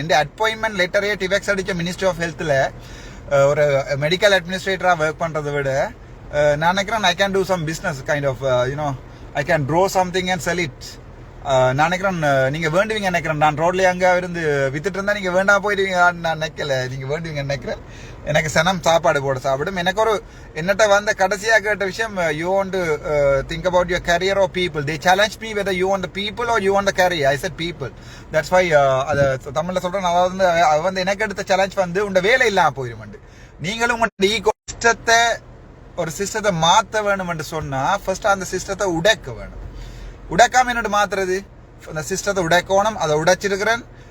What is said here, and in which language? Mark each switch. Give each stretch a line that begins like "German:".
Tamil: என் appointment லெட்டரே டிவெக்ஸ் அடிச்ச ministry of ஹெல்த்தில் ஒரு medical அட்மினிஸ்ட்ரேட்டராக work பண்ணுறதை விட நான் நினைக்கிறேன்
English: I can do some business kind of you know, I can draw something and sell it.
Tamil: நான் நினைக்கிறேன் நீங்க வேண்டுவீங்க நினைக்கிறேன். நான் ரோட்ல அங்க இருந்து வித்துட்டு இருந்தா நீங்க வேண்டாம் போயிடுவீங்க, நான் நினைக்கல. நீங்க வேண்டுவீங்க நினைக்கிறேன். எனக்கு சனம் சாப்பாடு போட சாப்பிடும். எனக்கு ஒரு என்னட்ட வந்த கடைசியா கேட்ட விஷயம்,
English: you want to think about your career or people. They challenged me whether you want the people or you want the career. I said people. That's why
Tamil: அது தமிழ்ல சொல்றேன். அதாவது வந்து எனக்கு எடுத்த சேலஞ்ச் வந்து உங்க வேலை இல்லாம போயிடும். நீங்களும் உங்க ஈகோ சிஸ்டத்தை, ஒரு சிஸ்டத்தை மாற்ற வேணும் என்று சொன்னா ஃபர்ஸ்ட் அந்த சிஸ்டத்தை உடைக்க வேணும். உடைக்காம என்னோட மாத்துறது, அந்த சிஸ்டத்தை உடைக்கணும். அதை உடைச்சிருக்கிறேன்.